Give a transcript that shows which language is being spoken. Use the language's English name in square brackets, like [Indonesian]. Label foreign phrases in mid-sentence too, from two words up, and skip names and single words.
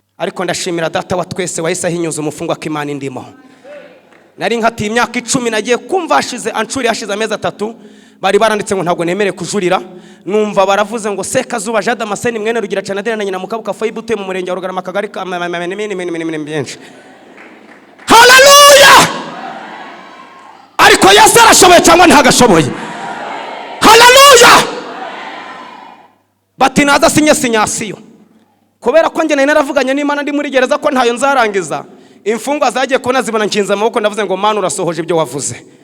[Kinyarwanda] Ariko ndashimira Data wa twese wahise ahinyuza umufungwa ko Imana indimo. Nari nkatiye imyaka icumi, nagiye kumva hashize, anshuri hashize amezi atatu, Bari baranditse ngo, "Ntabwo nemere kujurira." Numva baravuze ngo, "Sekazuba Jean Damascene mwene Rugira Canadera na nyina Mukabuka Faibu utuye mu murenge wa Rugarama, akagari ka ma-, ma-, ma-, ma-, mini, mini, mini, mini, mini byinshi." Haleluya! Ariko Yesu arashoboye cyangwa ntagashoboye? Haleluya! Bati, "Naza sinye sinyasiyo." Kubera ko njye nari naravuganye n'Imana ndi muri gereza ko ntayo nzarangiza, imfungwa zagiye kubona zibona nshinze amaboko, ndavuze ngo, "Mana, urasohoje ibyo wavuze."